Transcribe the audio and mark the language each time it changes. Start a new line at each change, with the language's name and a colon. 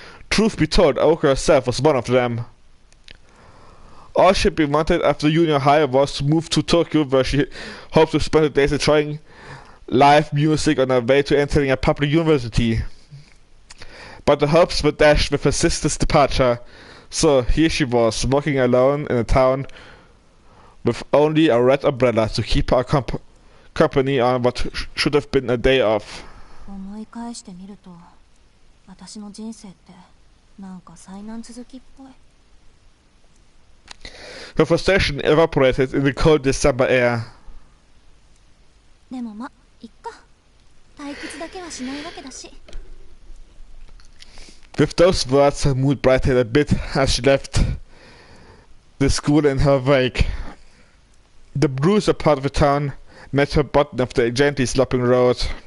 English: Truth be told, Aoko herself was one of them. All she wanted after junior high was to move to Tokyo, where she hoped to spend her days enjoying live music on her way to entering a public university. But the hopes were dashed with her sister's departure, so here she was, walking alone in a town with only a red umbrella to keep her company on what should have been a day off.
Japanese: 思い返してみると、私の人生ってなんか災難続きっぽい。
English: Her frustration evaporated in the cold December air.
Japanese: でもま、いっか。退屈だけはしないわけだし。
English: With those words, her mood brightened a bit as she left the school in her wake. The bruiser part of the town met her bottom of the gently sloping road.